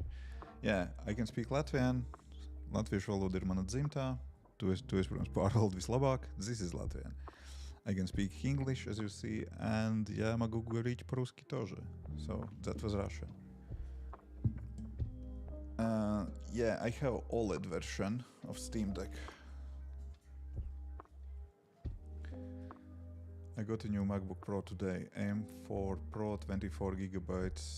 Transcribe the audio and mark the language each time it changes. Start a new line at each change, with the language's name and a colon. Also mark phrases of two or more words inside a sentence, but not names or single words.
English: Yeah, I can speak Latvian.
Latvian: Latviešu valoda ir mana dzimtā. Tu esi, protams, pārvaldi vislabāk.
English: This is Latvian. I can speak English, as you see, and
Russian: я могу говорить по-русски тоже.
English: So, that was Russian. Yeah, I have OLED version of Steam Deck. I got a new MacBook Pro today, M4 Pro 24 gigabytes.